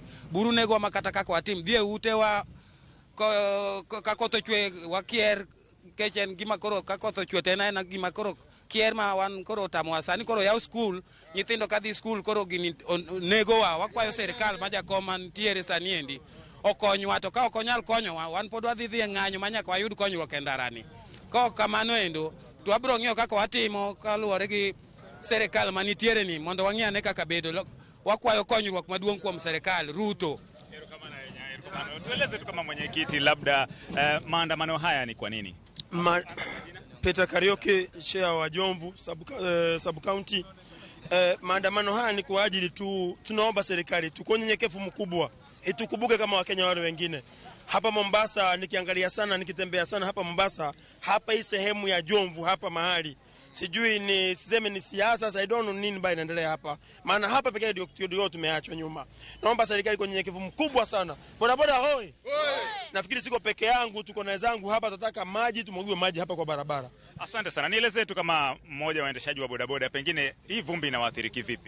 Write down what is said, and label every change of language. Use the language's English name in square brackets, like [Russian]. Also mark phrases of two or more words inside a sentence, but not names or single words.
[Luo (Kenya and Tanzania)] Buru nego makata kaka watim dhie ute wa ka koth ochwe wakier kechen gima koro ka koth ochwe tena en gima koro kier ma wan koro tamo sani koro yaw school nyithindo ka dhi school koro gini nego wakwayo serikal ma jakom mantiere sani endi okonywa, to ka ok onyal konyowa wan pod wadhi e ng'anyo ma nyaka wayud konyruok e ndarani. Ka kamano endo to wabiro ng'iyo kaka watimo kaluwore gi serikal manitiere ni mondo wang'iyane kaka bedo. Wakwayo konyruok maduong' kuom serikal Ruto. [Swahili] Tueleze tu kama mwenyekiti labda maandamano haya ni kwa nini? Peter Karaoke, chair wa Jomvu [English] sub county. [Swahili] Maandamano haya ni kwa ajili tu tunaomba serikali tuko nyenyekevu mkubwa itukumbuke kama Wakenya wale wengine. Hapa Mombasa nikiangalia sana nikitembea sana hapa Mombasa, hapa hii sehemu ya Jomvu hapa mahali sijui ni siseme ni siasa, [English] I don't know [Swahili] nini bado inaendelea hapa. Maana hapa pekee ndio tumeachwa nyuma. Naomba serikali kwa nyenyekevu mkubwa sana. Boda hoi. Nafikiri siko peke yangu, tuko na wenzangu hapa, tunataka maji, tumwagiwe maji hapa kwa barabara. Asante sana. Nieleze tu kama mmoja waendeshaji wa bodaboda, pengine hii vumbi inawaathiri kivipi?